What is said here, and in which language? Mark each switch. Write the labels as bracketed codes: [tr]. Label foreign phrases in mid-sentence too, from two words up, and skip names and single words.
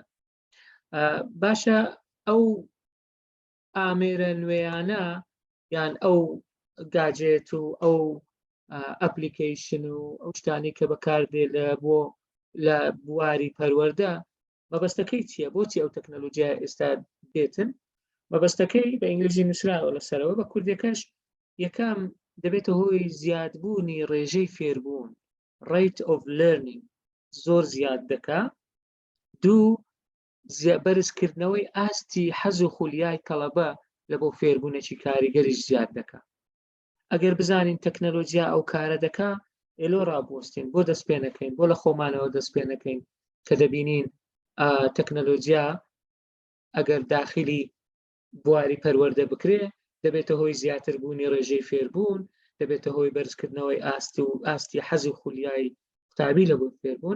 [ckb] باشە ئەو ئامێرە نوێیانە یان ئەو گاجێت و ئەو ئەپلیکیشن و ئەو شتانی کە بەکاردێ لە بواری پەروەردە مەبەستەکەی چییە؟ بۆچی ئەو تەکنەلۆجیا ئێستا دێتن؟ مەبەستەکەی بە ئینگلیزی نووسراوە لەسەرەوە، بە کوردیەکەش یەکەم دەبێتە هۆی زیادبوونی ڕێژەی فێربوون [en] rate of learning [ckb] زۆر زیاد دەکا. دوو بەرزکردنەوەی ئاستی حەز و خولیای تەڵەبە لە بۆ فێربوونێکی کاریگەریش زیاد دەکا. ئەگەر بزانین تەکنەلۆجیا ئەو کارە دەکا ئێلۆ ڕابوەستین بۆ دەست پێ نەکەین، بۆ لە خۆمانەوە دەست پێ نەکەین کە دەبینین تەکنەلۆجیا ئەگەر داخلی بواری پەروەردە بکرێ دەبێتە هۆی زیاتر بوونی ڕێژەی فێربوون، دەبێتە هۆی بەرزکردنەوەی ئاستی حەز و خولیای قوتابی لە بۆ فێربوون.